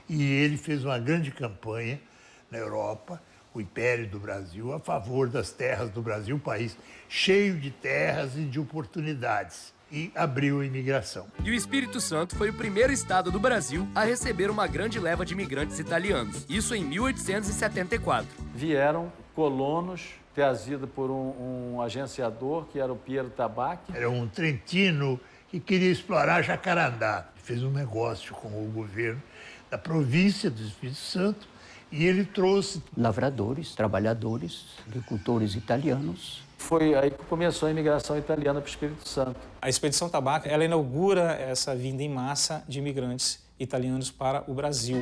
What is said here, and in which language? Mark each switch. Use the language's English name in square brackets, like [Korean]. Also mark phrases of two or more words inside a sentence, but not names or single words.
[Portuguese] E ele fez uma grande campanha na Europa, o Império do Brasil, a favor das terras do Brasil, um país cheio de terras e de oportunidades. E abriu a imigração. E o Espírito Santo foi o primeiro estado do Brasil a receber uma grande leva de imigrantes italianos. Isso em 1874. Vieram colonos trazidos por um agenciador, que era o Piero Tabacchi. Era um trentino que queria explorar Jacarandá. Fez um negócio com o governo da província do Espírito Santo e ele trouxe lavradores, trabalhadores, agricultores italianos. Foi aí que começou a imigração italiana para o Espírito Santo. A Expedição Tabacchi, ela inaugura essa vinda em massa de imigrantes italianos para o Brasil.